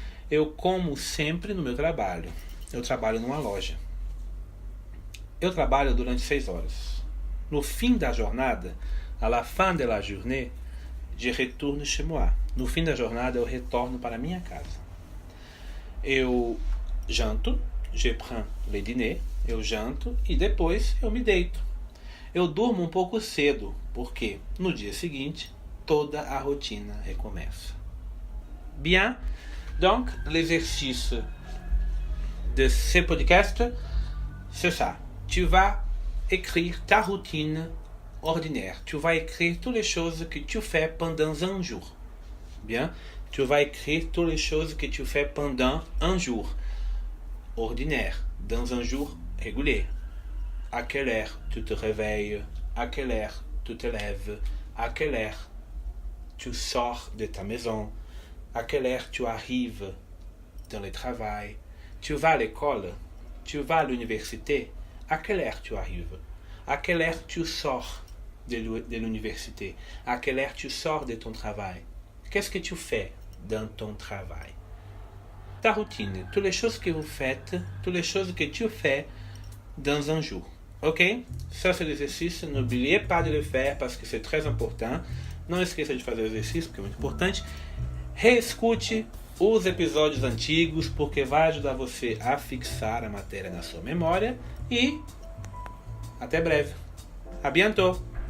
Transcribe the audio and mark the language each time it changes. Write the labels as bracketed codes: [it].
[pt] Eu como sempre no meu trabalho. Eu trabalho numa loja. Eu trabalho durante 6 horas. No fim da jornada, [fr] à la fin de la journée, je retourne chez moi. [pt] No fim da jornada, eu retorno para minha casa. Eu janto, [fr] je prends le dîner, [pt] eu janto e depois eu me deito. Eu durmo um pouco cedo, porque no dia seguinte toda a rotina recomeça. [fr] Bien, donc l'exercice de ce podcast, c'est ça. Tu vas écrire ta routine ordinaire. Tu vas écrire toutes les choses que tu fais pendant un jour. Bien, tu vas écrire toutes les choses que tu fais pendant un jour ordinaire, dans un jour régulier. À quelle heure tu te réveilles? À quelle heure tu te lèves? À quelle heure tu sors de ta maison? À quelle heure tu arrives dans le travail? Tu vas à l'école? Tu vas à l'université? À quelle heure tu arrives? À quelle heure tu sors de l'université? À quelle heure tu sors de ton travail? Qu'est-ce que tu fais dans ton travail? Ta routine, toutes les choses que vous faites, toutes les choses que tu fais dans un jour. Ok? Ça c'est l'exercice. N'oubliez pas de le faire parce que c'est très important. [pt] Não esqueça de fazer o exercício porque é muito importante. Reescute os episódios antigos porque vai ajudar você a fixar a matéria na sua memória. E até breve. [fr] A bientôt!